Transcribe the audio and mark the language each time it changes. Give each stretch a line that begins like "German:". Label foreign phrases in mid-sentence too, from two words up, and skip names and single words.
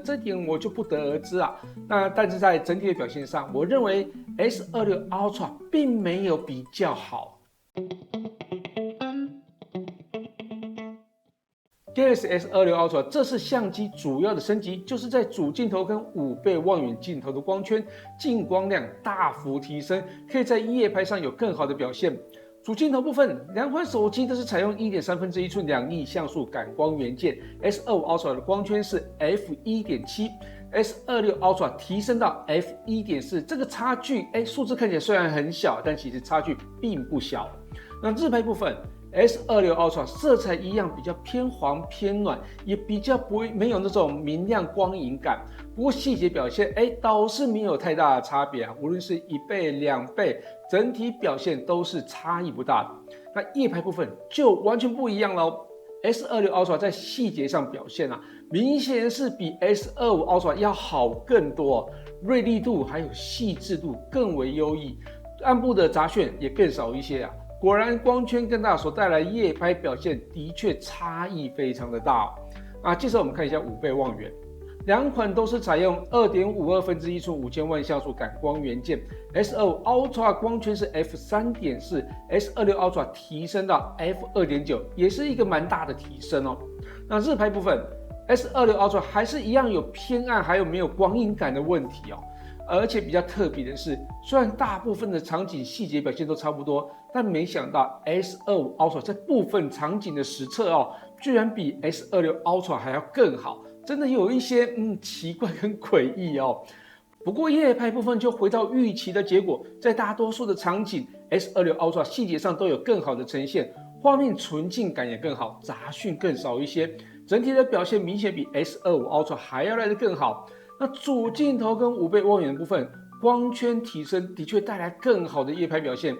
Chinese: 這點我就不得而知但是在整體的表現上，我認為 S26 Ultra 並沒有比較好。Galaxy S26 Ultra 這次相機主要的升級，就是在主鏡頭跟5倍望遠鏡頭的光圈、進光量大幅提升，可以在夜拍上有更好的表現。主鏡頭部分，兩款手機都是採用1.3分之1寸2億像素感光元件 ，S25 Ultra 的光圈是 f1.7，S26 Ultra 提升到 f1.4， 这個差距，數字看起來雖然很小，但其實差距並不小。那日拍部分。S26 Ultra 色彩一樣比較偏黃偏暖，也比較沒有那種明亮光影感。不過細節表現倒是沒有太大的差別無論是1倍2倍，整體表現都是差異不大的。那夜拍部分就完全不一樣嘍。S26 Ultra 在細節上表現明顯是比 S25 Ultra 要好更多，銳利度還有細緻度更為優異，暗部的雜訊也更少一些果然光圈更大所帶來夜拍表現的確差異非常的大接着我們看一下5倍望遠，兩款都是採用2.52分之1寸5000萬像素感光元件 ，S25 Ultra 光圈是 f3.4，S26 Ultra 提升到 f2.9， 也是一個蠻大的提升哦。那日拍部分 ，S26 Ultra 還是一樣有偏暗還有沒有光影感的問題而且比較特別的是，雖然大部分的場景細節表現都差不多，但沒想到 S25 Ultra 在部分場景的實測居然比 S26 Ultra 還要更好，真的有一些奇怪跟詭異不過夜拍部分就回到預期的結果，在大多數的場景 S26 Ultra 細節上都有更好的呈現，畫面純淨感也更好，雜訊更少一些，整體的表現明顯比 S25 Ultra 還要來得更好。那主鏡頭跟5倍望遠的部分， 光圈提升的確帶來更好的夜拍表現。